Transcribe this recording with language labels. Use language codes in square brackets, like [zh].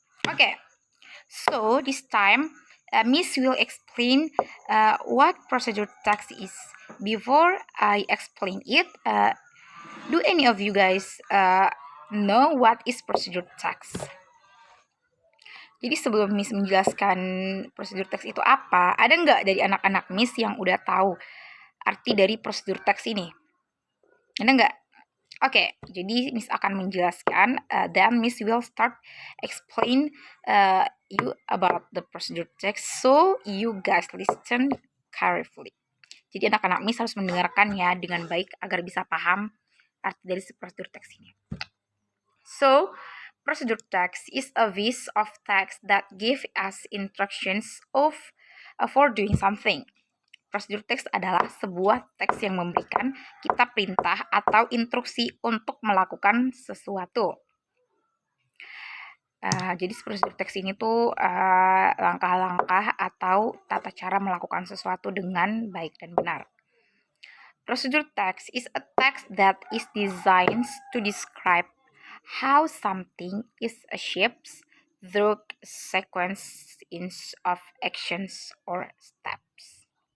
[en] Okay, so this time Miss will explain what procedure text is. Before I explain it, do any of you guys know what is procedure text? [id] Jadi sebelum Miss menjelaskan prosedur teks itu apa, ada nggak dari anak-anak Miss yang udah tahu arti dari prosedur teks ini? Ada nggak? Oke, jadi Miss akan menjelaskan, [en] then Miss will start explain you about the procedure text, so you guys listen carefully. [id] Jadi anak-anak Miss harus mendengarkan ya dengan baik agar bisa paham arti dari si prosedur teks ini. [en] So, procedure text is a piece of text that give us instructions for doing something. [id] Prosedur teks adalah sebuah teks yang memberikan kita perintah atau instruksi untuk melakukan sesuatu. Jadi prosedur teks ini tuh langkah-langkah atau tata cara melakukan sesuatu dengan baik dan benar. [en] Prosedur text is a text that is designed to describe how something is achieved through sequence of actions or steps.